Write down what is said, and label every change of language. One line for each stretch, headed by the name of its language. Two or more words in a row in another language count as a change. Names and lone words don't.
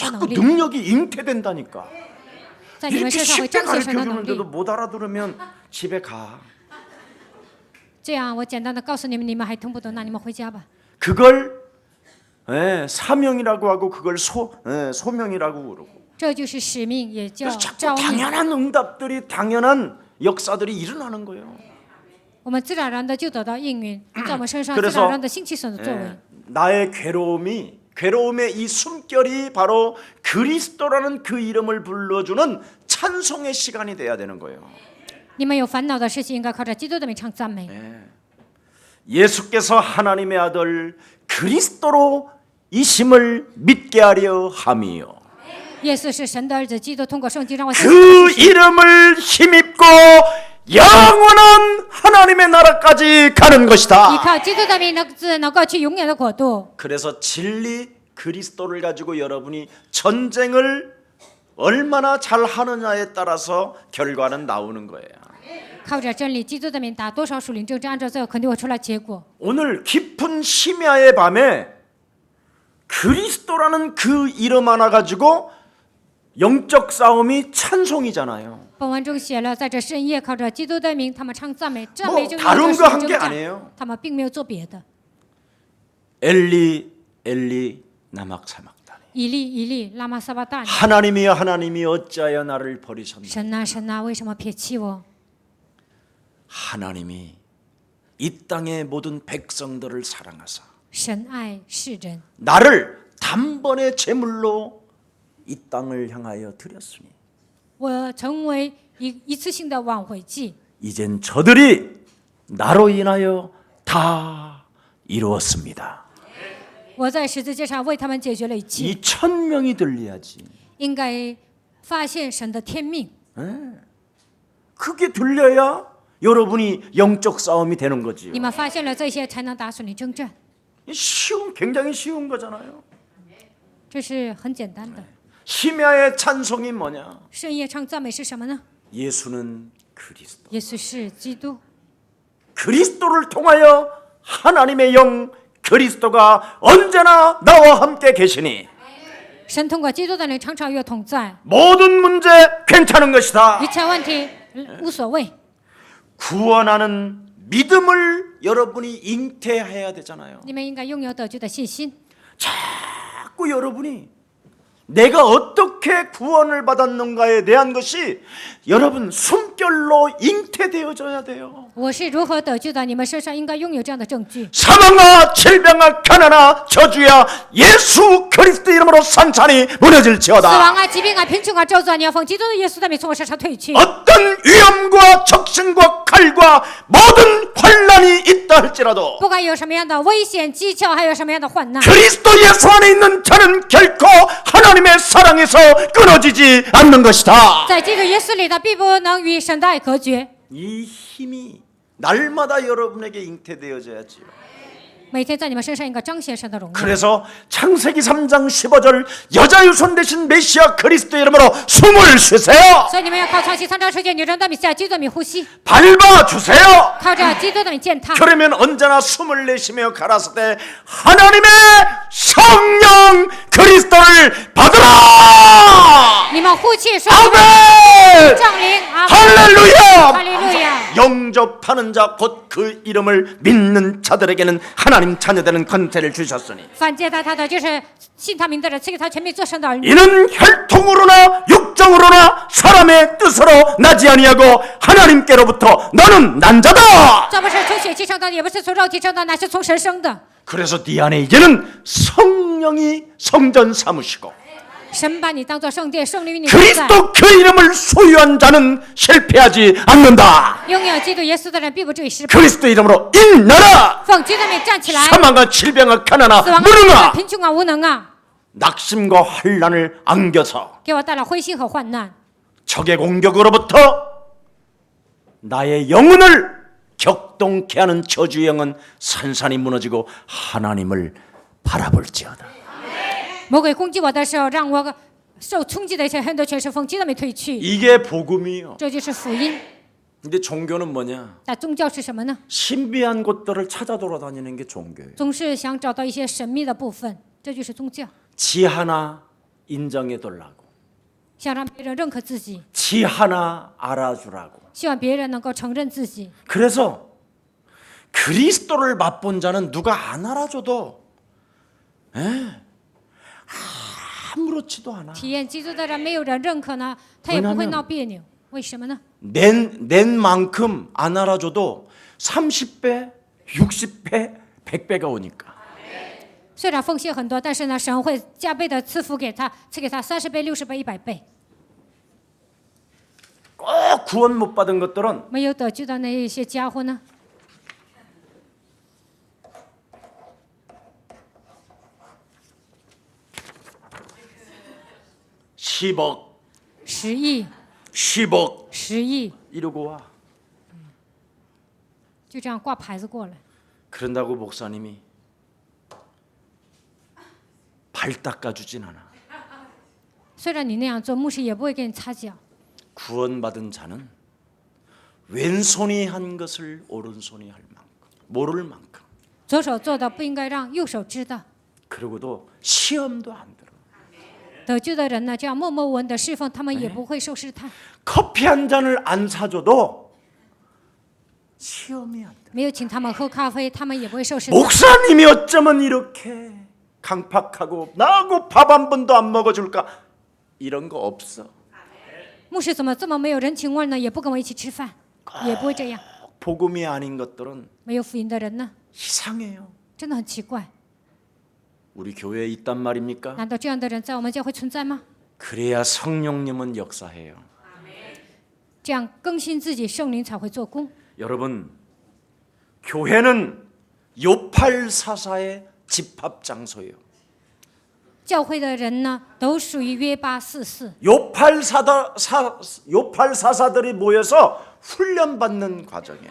Korean: 자꾸
Chinese: 能力，
Korean: 능력이 잉태된다니까.
Chinese: 在你们
Korean: 이렇게
Chinese: 身上会
Korean: 쉽게
Chinese: 彰显神的能
Korean: 가르쳐주는데도
Chinese: 力。
Korean: 못 알아들으면 집에 가.
Chinese: 这样，我简单的告诉你们，你们还听不懂，那你们回家吧。
Korean: 그걸 사명이라고 하고 그걸 소명이라고 그러고.
Chinese: 这就是使命，也叫
Korean: 그래서 자꾸
Chinese: 召命。
Korean: 당연한 응답들이 당연한 역사들이 일어나는 거예요.
Chinese: 我们自然而然的就得到应允，在我们身上
Korean: 그래서
Chinese: 自然而然的兴起神的作为。
Korean: 나의 괴로움의 이 숨결이 바로 그리스도라는 그 이름을 불러주는 찬송의 시간이 돼야 되는 거예요.
Chinese: 你们有烦恼的事情，应该靠着基督的名唱赞美。
Korean: 예수께서 하나님의 아들 그리스도로 이심을 믿게 하려 함이요.
Chinese: 耶稣是神的儿子，基督通过圣经让我相信
Korean: 그 이름을 힘입고 영원한 하나님의 나라까지 가는
Chinese: 依
Korean: 것이다.
Chinese: 靠基督的名能够去永远的国度。
Korean: 그래서 진리 그리스도를 가지고 여러분이 전쟁을 얼마나 잘 하느냐에 따라서 결과는 나오는 거예요.
Chinese: 靠着真理，基督的名打多少属灵征战，按照这个肯定会出来结果。
Korean: 오늘 깊은 심야의 밤에 그리스도라는 그 이름 하나 가지고 영적 싸움이 찬송이잖아요.
Chinese: 本文中写了，在这深夜靠着基督的名，他们唱赞美，赞美就
Korean: 다른
Chinese: 是
Korean: 거
Chinese: 属
Korean: 한
Chinese: 灵
Korean: 게
Chinese: 征战
Korean: 아니에요. ，
Chinese: 他们并没有做别的。
Korean: 엘리 엘리 나막사막다니.
Chinese: 以利以利，拉玛撒巴大尼，
Korean: 하나님이여 하나님이 어찌하여 나를 버리셨나.
Chinese: 神啊神啊，为什么撇弃我？
Korean: 하나님이 이 땅의 모든 백성들을 사랑하사
Chinese: 神爱世人，
Korean: 나를 단번에 제물로 이 땅을 향하여 드렸으니
Chinese: 我成为一次性的挽回祭。
Korean: 이젠 저들이 나로 인하여 다 이루었습니다.
Chinese: 我在十字架上为他们解决了一切，
Korean: 이 천명이 들려야지.
Chinese: 应该发现神的天命。
Korean: 그게 들려야 여러분이 영적 싸움이 되는 거지요.
Chinese: 你们发现了这些，才能打属灵征战，
Korean: 굉장히 쉬운 거잖아요.
Chinese: 这是很简单的。
Korean: 심야의 찬송이 뭐냐?
Chinese: 深夜唱赞美是什么呢？
Korean: 예수는 그리스도.
Chinese: 耶稣是基督，
Korean: 그리스도를 통하여 하나님의 영 그리스도가 언제나 나와 함께 계시니
Chinese: 神通过基督的灵常常与我同在，
Korean: 모든 문제 괜찮은 것이다.
Chinese: 一切问题无所谓。
Korean: 구원하는 믿음을 여러분이 잉태해야 되잖아요.
Chinese: 你们应该拥有得救的信心。
Korean: 자꾸 여러분이 내가 어떻게 구원을 받았는가에 대한 것이 여러분 숨결로 잉태되어져야 돼요.
Chinese: 我是如何得救的？你们身上应该拥有这样的证据。
Korean: 사망아 질병아 가난아 저주야 예수 그리스도 이름으로 산산이
Chinese: 死
Korean: 무너질지어다.
Chinese: 亡啊、疾病啊、贫穷啊、咒诅啊，你要奉基督的耶稣的名从我身上退去。
Korean: 어떤 위험과 적신과 칼과 모든 환란이 있다 할지라도
Chinese: 不管有什么样的危险、技巧，还有什么样的患难，
Korean: 그리스도 예수 안에 있는 자는 결코 하나님의 사랑에서 끊어지지 않는 것이다.
Chinese: 在基督耶稣里的必不能与神的爱隔绝。
Korean: 이 힘이 날마다 여러분에게 잉태되어져야지요.
Chinese: 每天在你们身上应该彰显神的荣耀。
Korean: 그래서 창세기 3장 15절 여자 유손 대신 메시아 그리스도 이름으로 숨을 쉬세요.
Chinese: 所以你们要靠创新3章10节，女人的名下基督的名呼吸，
Korean: 밟아주세요.
Chinese: 靠着基督的名践踏。
Korean: 그러면 언제나 숨을 내쉬며 가라사 때 하나님의 성령 그리스도를 받으라.
Chinese: 你们呼气说
Korean: 아멘.
Chinese: 圣灵啊，
Korean: 할렐루야.
Chinese: 哈利路亚！
Korean: 영접하는 자 곧 그 이름을 믿는 자들에게는 하나님 자녀되는 권세를 주셨으니
Chinese: 反接待他的就是信他名的人，赐给他全民做神的儿女。
Korean: 이는 혈통으로나 육정으로나 사람의 뜻으로 나지 아니하고 하나님께로부터 너는 난 자다.
Chinese: 这不是从血气生的，也不是从肉体生的，乃是从神生的。
Korean: 그래서 네 안에 이제는 성령이 성전 삼으시고
Chinese: 神把你当作圣殿，圣灵与你同在。
Korean: 그리스도 그 이름을 소유한 자는 실패하지 않는다.
Chinese: 拥有基督耶稣的人必不至于失败。
Korean: 그리스도 이름으로 인나라
Chinese: 奉基督的名站起来！
Korean: 사망아 질병아 가난아
Chinese: 死亡啊、
Korean: 무능아
Chinese: 贫穷啊、无能啊，
Korean: 낙심과 환란을 안겨서
Chinese: 给我带来灰心和患难。
Korean: 적의 공격으로부터 나의 영혼을 격동케 하는 저주의 영은 산산이 무너지고 하나님을 바라볼지어다.
Chinese: 魔鬼攻击我的时候，让我受冲击的一切很多全是奉基督的名退去。
Korean: 이게 복음이요.
Chinese: 这就是福音。
Korean: 근데 종교는 뭐냐?
Chinese: 那宗教是什么呢？
Korean: 신비한 곳들을 찾아 돌아다니는 게 종교예요.
Chinese: 总是想找到一些神秘的部分，这就是宗教。
Korean: 지 하나 인정해 달라고.
Chinese: 想让别人认可自己，
Korean: 지 하나 알아주라고.
Chinese: 希望别人能够承认自己。
Korean: 그래서 그리스도를 맛본 자는 누가 안 알아줘도 아무렇지도 않아.
Chinese: 体验基督的人，没有人认可呢，他也不会闹别扭。为什么呢？
Korean: 낸 만큼 안 알아줘도 30배, 60배, 100배가 오니까.
Chinese: 虽然奉献很多，但是呢，神会加倍的赐福给他，赐给他30倍、60倍、100倍。
Korean: 꼭 구원 못 받은 것들은
Chinese: 没有得救的那一些家伙呢，
Korean: 10억,
Chinese: 10亿、
Korean: 10억
Chinese: 10亿，
Korean: 이러고 와.
Chinese: 就这样挂牌子过来。
Korean: 그런다고 목사님이 발 닦아주진 않아.
Chinese: 虽然你那样做，牧师也不会给你擦脚。
Korean: 구원받은 자는 왼손이 한 것을 오른손이 할 만큼, 모를 만큼.
Chinese: 左手做的不应该让右手知道。
Korean: 그러고도 시험도 안 들어.
Chinese: 得救的人呢，这样默默无闻的侍奉，他们也不会受试探。
Korean: 커피 한 잔을 안 사줘도 시험이 안 돼.
Chinese: 没有请他们喝咖啡，他们也不会受试探。
Korean: 목사님이 어쩌면 이렇게 강팍하고 나하고 밥 한 번도 안 먹어줄까? 이런 거 없어.
Chinese: 牧师怎么这么没有人情味呢？也不跟我一起吃饭，也不会这样。
Korean: 복음이 아닌 것들은
Chinese: 没有福音的人呢，
Korean: 이상해요.
Chinese: 真的很奇怪。
Korean: 우리 교회에 있단 말입니까?
Chinese: 难道这样的人在我们教会存在吗？
Korean: 그래야 성령님은 역사해요.
Chinese: 这样更新自己，圣灵才会做工。
Korean: 여러분, 교회는 요팔사사의 집합 장소예요.
Chinese: 教会的人呢，都属于约巴44。
Korean: 요팔사사들이 모여서 훈련받는 과정이에요.